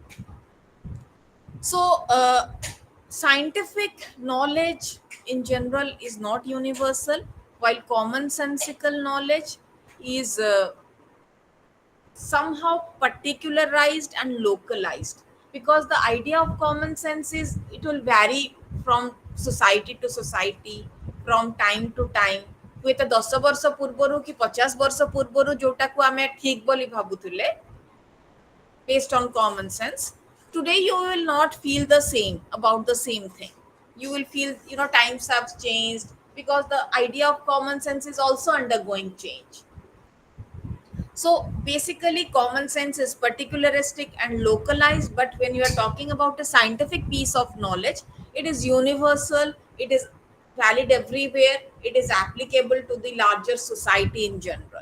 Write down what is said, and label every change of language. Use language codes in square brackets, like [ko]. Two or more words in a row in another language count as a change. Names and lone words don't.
[en] So scientific knowledge in general is not universal, while commonsensical knowledge is somehow particularized and localized, because the idea of common sense is it will vary from society to society, from time to time. [or] ହୁଏତ 10 ବର୍ଷ ପୂର୍ବରୁ କି 50 ବର୍ଷ ପୂର୍ବରୁ ଯୋଉଟାକୁ ଆମେ ଠିକ ବୋଲି ଭାବୁଥିଲେ [en] based on common sense, today you will not feel the same about the same thing. You will feel times have changed, because the idea of common sense is also undergoing change. So basically, common sense is particularistic and localized, but when you are talking about a scientific piece of knowledge, it is universal, it is valid everywhere, it is applicable to the larger society in general.